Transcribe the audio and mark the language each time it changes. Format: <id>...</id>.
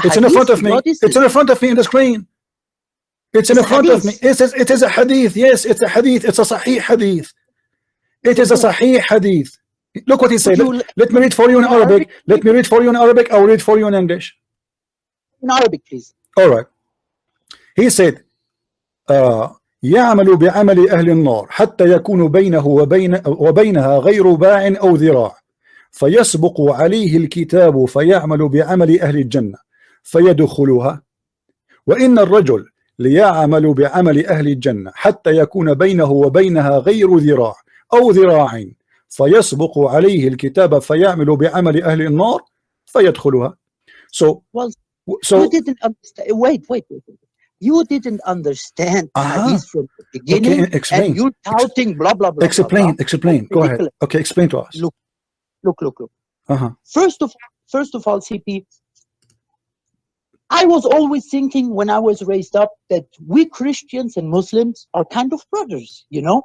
<en>hadith? It's in front of me. It's in front of me in the screen. It's in front of me. It is a hadith. Yes, it's a hadith. It's a sahih hadith. It is a sahih hadith. Look what he said. Let me read for you in Arabic. Let me read for you in Arabic. I will read for you in English. In Arabic, please. All right. He said,</en> <ar>يعمل بعمل أهل النار حتى يكون بينه وبينها غير باع أو ذراع فيسبق عليه الكتاب فيعمل بعمل أهل الجنة فيدخلها وإن الرجل ليعمل بعمل أهل الجنة حتى يكون بينه وبينها غير ذراع أو ذراع فيسبق عليه الكتاب فيعمل بعمل أهل النار فيدخلها.</ar> <en>So you didn't understand. Wait. You didn't understand hadith from the beginning. Okay, explain. And you're touting blah blah blah. Explain. Go ahead. Okay, explain to us. Look. First of all, CP, I was always thinking when I was raised up that we Christians and Muslims are kind of brothers, you know?</en>